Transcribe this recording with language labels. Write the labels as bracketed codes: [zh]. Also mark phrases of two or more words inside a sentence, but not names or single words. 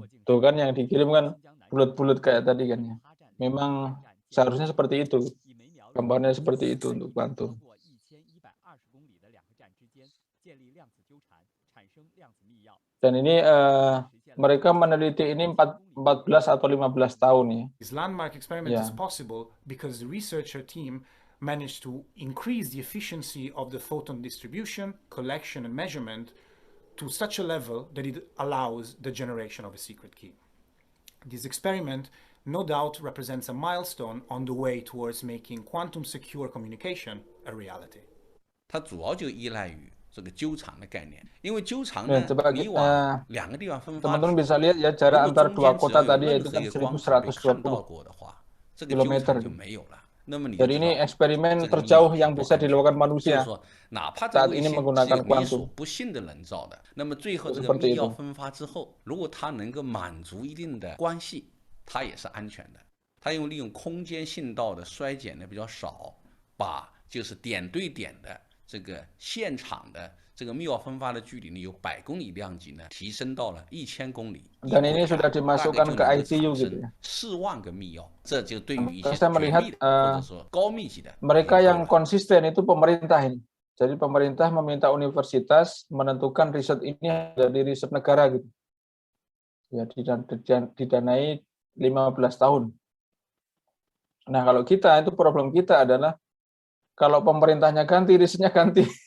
[id] Tuh kan yang dikirim kan bulat-bulat kayak tadi kan ya. Memang seharusnya seperti itu. Gambarnya seperti itu untuk kuantum. Dan ini mereka meneliti ini 14 atau 15 tahun ya. [en] This landmark experiment is possible because the researcher team managed to increase the efficiency of the photon distribution, collection, and measurement to such a level that it allows the generation of a secret key. This experiment no doubt represents a milestone on the way towards making quantum secure communication a reality. [zh] 它主要就依赖于这个纠缠的概念，因为纠缠 [id] Ya, [zh] 呢， [id] coba [zh] 你 [id] kita, [zh] 往两个地方分发的 [id] teman-teman [zh] 时 [id] bisa [zh] 候， [id] lihat ya [zh] 如 [id] jarak [zh] 果 [id] antara [zh] 中 [id] dua [zh] 间只 [id] kota [zh] 要有 [id] tadi [zh] 任 [id] itu [zh] 何 [id] kan [zh] 一个光卡被看到 [id] 1120 [zh] 过的话，这个纠 [id] kilometer. [zh] 缠就没有了。那么你就 [id] Jadi [zh] 知 [id] ini [zh] 道 [id] eksperimen [zh] 这个密 [id] terjauh [zh] 码是 [id] yang [zh] 不 [id] bisa [zh] 安全 [id] dilakukan [zh] 的。就是 [id] manusia [zh] 说，哪怕这 [id] saat [zh] 卫 [id] ini [zh] 星是 [id] menggunakan [zh] 你所 [id] kuantum. [zh] 不信的人造的，那么最后 [id] Itu [zh] 这个 [id] seperti [zh] 密钥 [id] itu. [zh] 分发之后，如果它能够满足一定的关系，它也是安全的。它利用空间信道的衰减的比较少，把就是点对点的这个现场的这个密钥分发的距离呢，由100公里量级呢提升到了1000公里。 [id] Dan ini sudah dimasukkan ke ICU gitu ya. [zh] 4 万个密钥，这就对于一些 [id] Saya [zh] 绝 [id] melihat [zh] 密的或者说高密集的 [id] mereka yang konsisten itu pemerintah ini. Jadi pemerintah meminta universitas menentukan riset ini jadi riset negara gitu. Ya didanai 15 tahun. Nah, kalau kita itu problem kita adalah kalau pemerintahnya ganti, risetnya ganti.